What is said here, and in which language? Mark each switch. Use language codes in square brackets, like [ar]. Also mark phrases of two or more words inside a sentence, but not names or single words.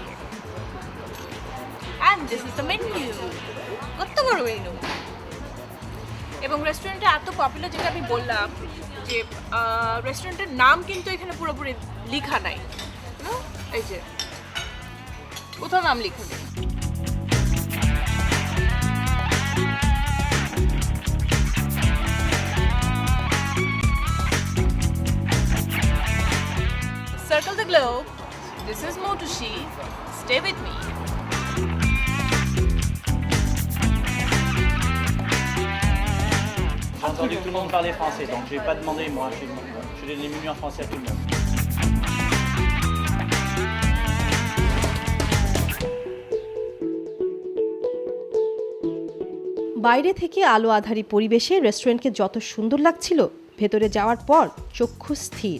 [en] And this is the menu. [bn] কত বড় মেনু! এবং রেস্টুরেন্টটা এত পপুলার, যেটা আমি বললাম যে রেস্টুরেন্টের নাম কিন্তু এখানে পুরোপুরি লেখা নাই। এই যে কোথাও নাম লিখে নেই। [en] Circle the globe. This is Motoshi. Stay with me. [fr] J'ai entendu que tout le monde parlait français, donc je vais pas demander moi. Je donne les menus en français à tout le monde. [bn] বাইরে থেকে আলো আধারি পরিবেশে রেস্টুরেন্টকে যত সুন্দর লাগছিল, ভেতরে যাওয়ার পর চক্ষু স্থির।